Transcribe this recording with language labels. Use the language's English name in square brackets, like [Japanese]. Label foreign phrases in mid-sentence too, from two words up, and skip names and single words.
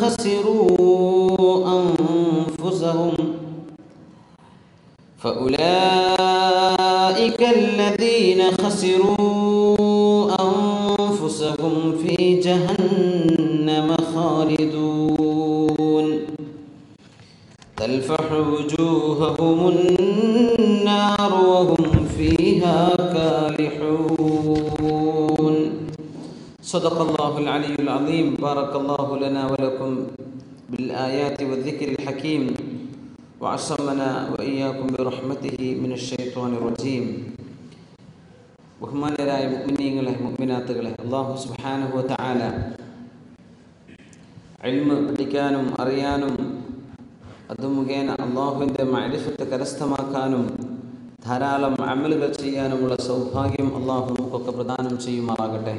[Arabic] خسروا أنفسهم في جهنم خالدون تلفح وجوههم النار وهم فيها كالحون. صدق الله العلي العظيم. بارك الله لنا ولكم بالآيات والذكر الحكيم وعصمنا وإياكم برحمته من الشيطان الرجيم. [Malayalam] ബഹുമാന്യരായ മുഅ്മിനീങ്ങളെ മുഅ്മിനാത്തുകളെ, [Arabic] الله سبحانه وتعالى [Malayalam] ഇൽമ് പഠിക്കാനും അറിയാനും അത് മുഖേന അല്ലാഹുവിൻ്റെ മഅരിഫത്ത് കരസ്ഥമാക്കാനും ധാരാളം അമലുകൾ ചെയ്യാനുമുള്ള സൗഭാഗ്യം അല്ലാഹു നമുക്കൊക്കെ പ്രദാനം ചെയ്യുമാറാകട്ടെ.